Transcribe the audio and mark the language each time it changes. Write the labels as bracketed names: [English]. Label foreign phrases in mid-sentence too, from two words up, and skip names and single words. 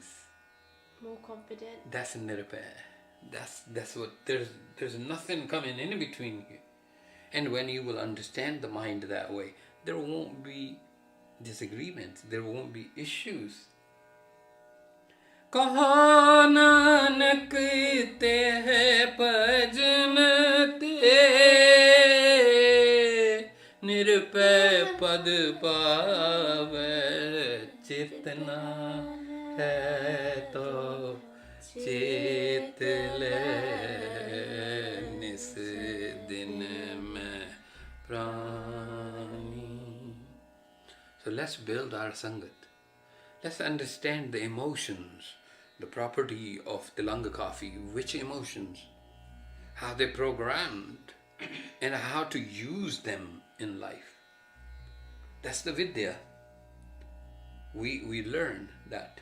[English] More confident. That's nirpay. That's what there's nothing coming in between you. And when you will understand the mind that way, there won't be disagreements, there won't be issues. [Punjabi] ਕਹੋ ਨਾਨਕ ਤੇ ਭਜਨ ਤੇ, ਨਿਰਪੈ ਪਦ ਪਾਵੇ. ਚੇਤਨਾ ਹੈ ਤੋ ਚੇਤ ਲੈ ਨਿਸ ਦਿਨ ਮੈ ਪ੍ਰਾਨੀ. [English] So let's build our Sangat. Let's understand the emotions, the property of Tilang Kafi, which emotions, how they're programmed, and how to use them in life. That's the Vidya. We learn that.